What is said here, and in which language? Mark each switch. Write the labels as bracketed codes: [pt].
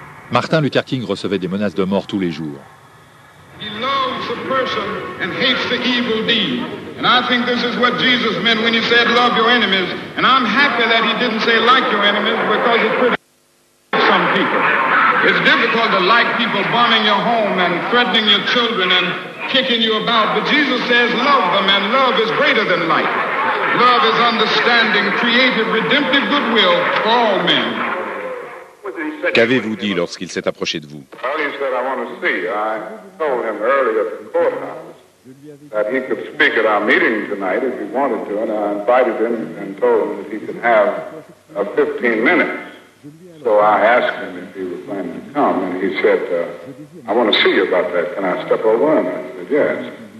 [fr] Martin Luther King recevait des menaces de mort tous les jours. [en] He loves a person and hates the evil deed. And I think this is what Jesus meant when he said, love your enemies. And I'm happy that he didn't say like your enemies, because it pretty some people. It's difficult to like people bombing your home and threatening your children and kicking you about. But Jesus says love them, and love is greater than like. Love is understanding, creative, redemptive goodwill for all men. [fr] Qu'avez-vous dit lorsqu'il s'est approché de vous? [en] Well, he said, I want to see you. I told him earlier at the courthouse that he could speak at our meeting tonight if he wanted to, and I invited him and told him that he could have 15 minutes. So I asked him if he was planning to come, and he said, I want to see you about that. Can I step over? And I said, yes.